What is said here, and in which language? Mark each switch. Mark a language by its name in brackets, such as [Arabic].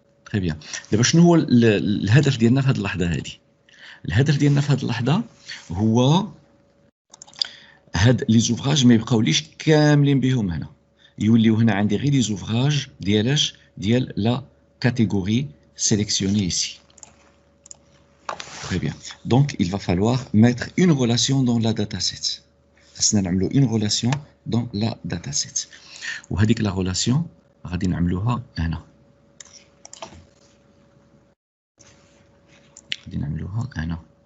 [Arabic] تري بيان دابا شنو هو الهدف ديالنا في هذه اللحظه هذه الهدف ديالنا في هذه اللحظه هو هاد لي زوفراج ما يبقاوليش كاملين بهم هنا يوليو هنا عندي غير لي زوفراج ديالاش ديال لا كاتيجوري [French] sélectionnée ici. Très bien. Donc, il va falloir mettre une relation dans la dataset. [Arabic] نعملو [French] une relation dans la dataset. [Arabic] وهذيك la relation غادي نعملوها هنا. غادي نعملوها هنا.